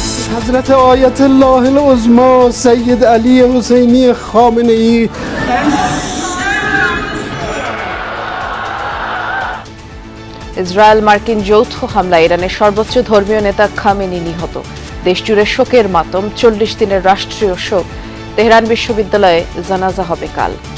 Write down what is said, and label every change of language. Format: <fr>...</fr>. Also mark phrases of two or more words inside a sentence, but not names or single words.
<fa>حضرت آیت الله العظما سید علی حسینی خامنه ای</fa> <bn>ইসরায়েল মার্কিন যৌথ হামলায় ইরানের সর্বোচ্চ ধর্মীয় নেতা খামেনি নিহত। দেশজুড়ে শোকের মাতম, 40 দিনের রাষ্ট্রীয় শোক। তেহরান বিশ্ববিদ্যালয়ে জানাজা হবে কাল।</bn>